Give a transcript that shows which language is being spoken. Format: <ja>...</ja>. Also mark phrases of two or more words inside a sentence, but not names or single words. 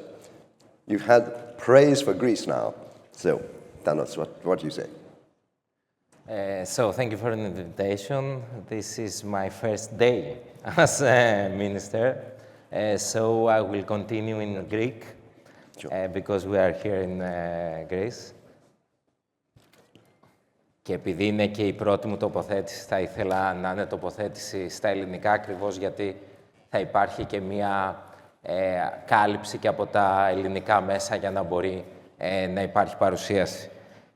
<en>You've had praise for Greece now. So, Thanos, what do you say? So thank you for the invitation. This is my first day as a Minister. So I will continue in Greek, because we are here in Greece.</en> <el>Και επειδή είναι και η πρώτη μου τοποθέτηση, θα ήθελα να είναι τοποθέτηση στα ελληνικά, ακριβώς γιατί θα υπάρχει και μία κάλυψη και από τα ελληνικά μέσα για να μπορεί να υπάρχει παρουσίαση.</el>